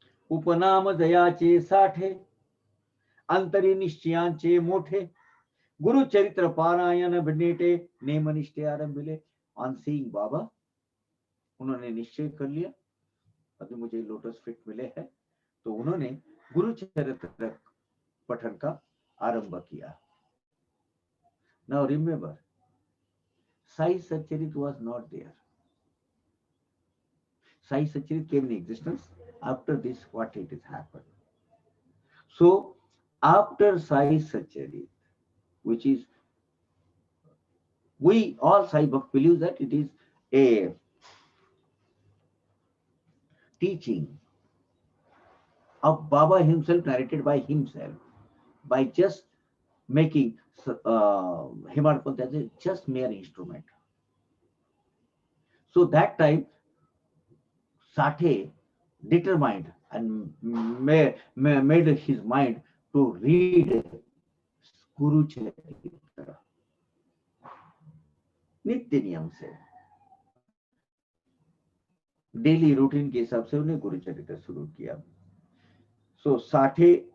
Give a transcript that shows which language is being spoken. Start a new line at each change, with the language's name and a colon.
Marathi: उपनाम दयाचे साठे अंतरी निश्चयांचे मोठे गुरु चरित्र पारायण बनेटे नेम निष्ठे आरंभिले.
English: on seeing Baba,
Hindi: उन्होंने निश्चय कर लिया अभी मुझे लोटस फिट मिले हैं, तो उन्होंने गुरु चरित्र पठन का आरंभ किया.
English: Now remember, Sai Satcharit was not there. Sai Satcharit came in existence after this, what it has happened. So after Sai Satcharit, which is, we all Sai Bhakt believe that it is a teaching of Baba himself, narrated by himself, by just making Hemad Pant as a just mere instrument. So that time, Sathe determined and made his mind to read Guru Charitra
Hindi: नित्य नियम से, daily routine के हिसाब से उन्हें गुरु चरित्र शुरू किया.
English: so Sathe